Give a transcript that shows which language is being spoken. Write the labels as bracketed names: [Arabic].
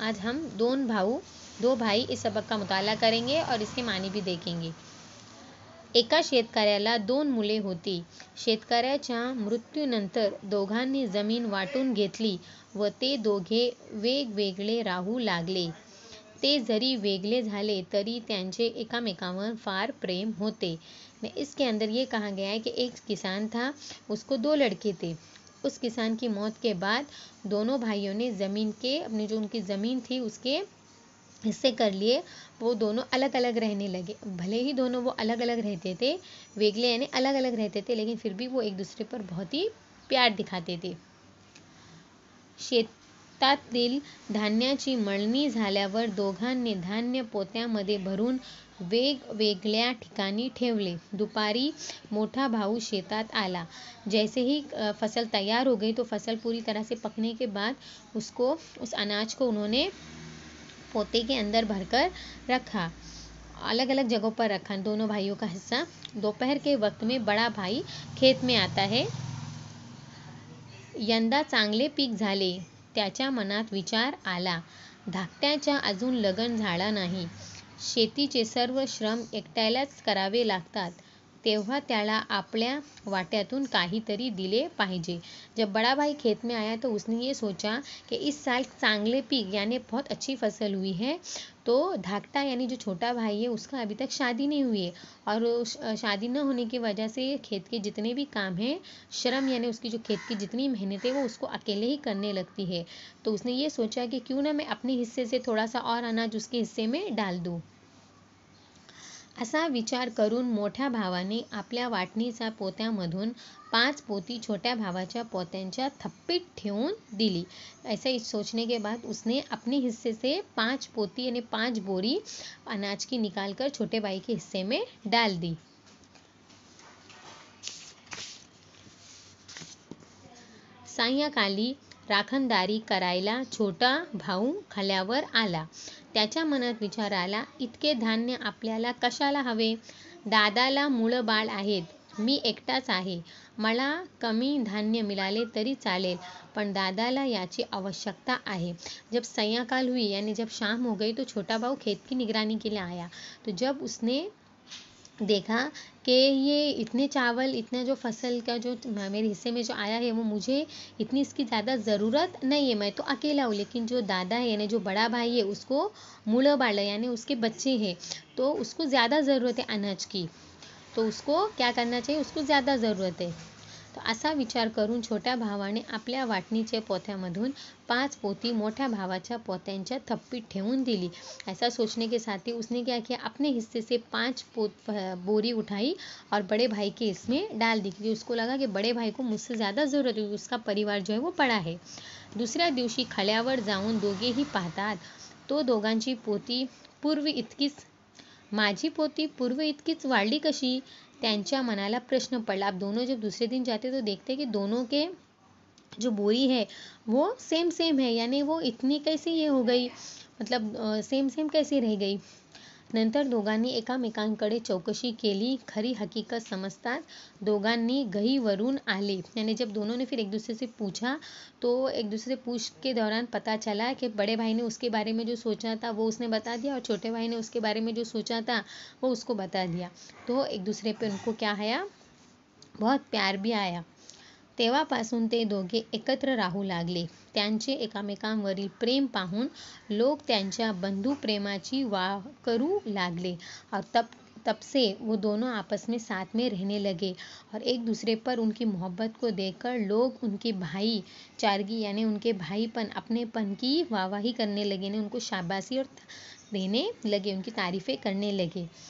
[Hindi] आज हम दो भाई इस सबक का मुताला करेंगे और इसके मानी भी देखेंगे। [Marathi] एका शेतकऱ्याला 2 मुले होती। शेतकऱ्याच्या मृत्यूनंतर दोघांनी जमीन वाटून घेतली व ते दोघे वेगवेगळे राहू लागले। ते जरी वेगळे झाले तरी त्यांचे एकामेकांवर फार प्रेम होते। [Hindi] इसके अंदर ये कहा गया है कि एक किसान था, उसको 2 लड़के थे। उस किसान की मौत के बाद दोनों भाइयों ने अपनी जो उनकी ज़मीन थी उसके हिस्से कर लिए। वो दोनों अलग अलग रहने लगे। भले ही दोनों वो अलग अलग रहते थे, वेगळे यानी अलग अलग रहते थे, लेकिन फिर भी वो एक दूसरे पर बहुत ही प्यार दिखाते थे। [Marathi] शेतातील धान्याची मळणी झाल्यावर दोघांनी धान्य पोत्यामध्ये भरून वेगवेगळ्या ठिकाणी ठेवले। दुपारी मोठा भाऊ शेतात आला। [Hindi] जैसे ही फसल तैयार हो गई तो फसल पूरी तरह से पकने के बाद उस अनाज को उन्होंने पोते के अंदर भरकर रखा, अलग अलग जगहों पर रखा दोनों भाइयों का हिस्सा। दोपहर के वक्त में बड़ा भाई खेत में आता है। [Marathi] यंदा चांगले पीक झाले। त्याच्या मनात विचार आला, धाकट्याचा अजून लग्न झाला नाही। शेतीचे सर्व श्रम एकट्यालाच करावे लागतात, तेव्हा त्याला आपल्या वाट्यातून काहीतरी दिले पाहिजे। [Hindi] जब बड़ा भाई खेत में आया तो उसने ये सोचा कि इस साल [Marathi] चांगले पीक [Hindi] यानी बहुत अच्छी फसल हुई है, तो धाकटा यानी जो छोटा भाई है उसका अभी तक शादी नहीं हुई है और शादी न होने की वजह से खेत के जितने भी काम हैं, श्रम यानी उसकी जो खेत की जितनी मेहनत है वो उसको अकेले ही करने लगती है। तो उसने ये सोचा कि क्यों ना मैं अपने हिस्से से थोड़ा सा और अनाज उसके हिस्से में डाल दूँ। [Marathi] असा विचार करून मोठ्या भावाने आपल्या वाटणीच्या पोत्यामधून 5 पोती छोट्या भावाच्या पोत्यांच्या थप्पीत ठेवून दिली। [Hindi] ऐसा सोचने के बाद उसने अपने हिस्से से 5 पोती यानी 5 बोरी अनाज की निकालकर छोटे भाई के हिस्से में डाल दी। [Marathi] सायंकाळी राखणदारी करायला छोटा भाऊ खाल्यावर आला। त्याच्या मनात विचार आला, इतके धान्य आपल्याला कशाला हवे? दादाला मुलं बाळ आहेत, मी एकटाच आहे। मला कमी धान्य मिळाले तरी चालेल, पण दादाला याची आवश्यकता आहे। [Hindi] जब सायंकाल हुई यानी जब शाम हो गई तो छोटा भाऊ खेत की निगरानी के लिए आया। तो जब उसने देखा कि ये इतने चावल, इतना जो फसल का जो मेरे हिस्से में जो आया है वो मुझे इतनी इसकी ज़्यादा ज़रूरत नहीं है, मैं तो अकेला हूँ। लेकिन जो दादा है यानी जो बड़ा भाई है उसको [Marathi] मुलं बाळ [Hindi] यानी उसके बच्चे हैं, तो उसको ज़्यादा ज़रूरत है अनाज की, तो उसको क्या करना चाहिए, उसको ज़्यादा ज़रूरत है। [Marathi] तो असा विचार करून छोट्या भावाने आपल्या वाटणीच्या पोत्यामधून 5 पोती मोठ्या भावाच्या पोत्यांच्या थप्पीत ठेवून दिली। [Hindi] ऐसा सोचने के साथ ही उसने क्या किया, अपने हिस्से से 5 बोरी उठाई और बड़े भाई के इसमें डाल दी, क्योंकि उसको लगा कि बड़े भाई को मुझसे ज़्यादा ज़रूरत है, उसका परिवार जो है वो बड़ा है। [Marathi] दुसऱ्या दिवशी खळ्यावर जाऊन दोघेही पाहतात, तो दोघांची पोती माझी पोती पूर्व इतकीच वाढली कशी? त्यांच्या मनाला प्रश्न पडला। [Hindi] अब दोनों जब दूसरे दिन जाते तो देखते कि दोनों के जो बोरी है वो सेम है, यानी वो इतनी कैसे ये हो गई, मतलब सेम कैसे रह गई। [Marathi] नंतर दोघांनी एकामेकांकडे चौकशी केली। खरी हकीकत समजतात दोघांनी गहीवरून आले। [Hindi] यानी जब दोनों ने फिर एक दूसरे से पूछा तो एक दूसरे से पूछ के दौरान पता चला कि बड़े भाई ने उसके बारे में जो सोचा था वो उसने बता दिया और छोटे भाई ने उसके बारे में जो सोचा था वो उसको बता दिया। तो एक दूसरे पे उनको क्या आया, बहुत प्यार भी आया। [Marathi] तेव्हापासून ते दोघे एकत्र राहू लागले। त्यांचे एकामेकांवरील प्रेम पाहून लोक त्यांच्या बंधुप्रेमाची वाह करू लागले [Hindi] और तब से वो दोनों आपस में साथ में रहने लगे और एक दूसरे पर उनकी मोहब्बत को देखकर लोग उनके भाईचारगी यानी उनके भाईपन, अपनेपन की वाहवाही करने लगे, ने उनको शाबाशी और देने लगे, उनकी तारीफ़ें करने लगे।